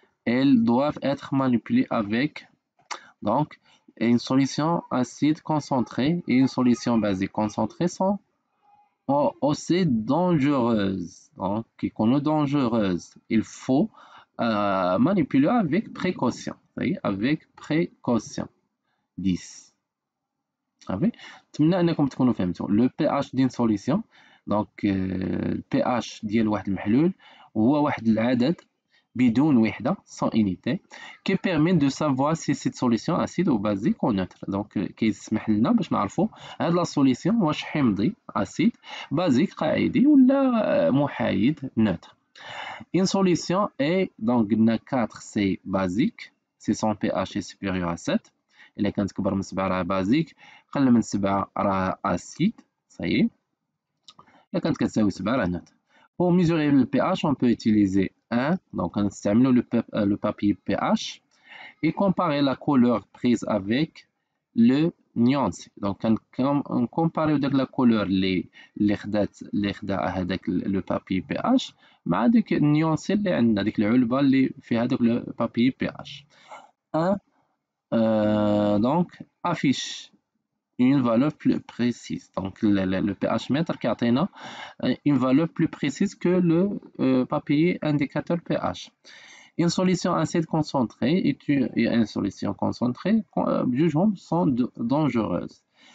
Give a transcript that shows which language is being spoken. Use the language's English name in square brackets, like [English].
[French] Elles doivent être manipulées avec, donc, une solution acide concentrée et une solution basique concentrée sont aussi dangereuses. Donc, qui est dangereuse. Il faut manipuler avec précaution. Vous voyez, avec précaution. 10. [Arabic] صافي نتمنى انكم تكونوا فهمتوا لو بي اش ديال سوليسيون دونك البي اش ديال واحد المحلول هو واحد العدد بدون وحده [French] sans unité qui permet de savoir si cette solution acide ou basique ou neutre. [Arabic] Donc كيسمح لنا باش نعرفوا هاد لا سوليسيون واش حمضي acide basique قاعدي ولا محايد neutre. [French] Une solution est donc 4 c'est basique si son pH est supérieur à 7. [Arabic] إلا كانت كبر من 7 راه بازيك، قل من 7 راه اسيد. صايي إلا كانت كتساوي 7 راه نوتر. [French] Pour mesurer le pH, on peut utiliser 1, donc on utilise le papier pH et comparer la couleur prise avec le nuance. Donc on compare la couleur [Arabic] اللي خدا هذاك le papier pH مع ديك النيونسي اللي عندنا ديك العلبة اللي فيها داك le papier pH. [French] 1 donc affiche une valeur plus précise. Donc le pH mètre qui atteint une valeur plus précise que le papier indicateur pH. Une solution acide concentrée et une solution concentrée, jugeons, sont dangereuses.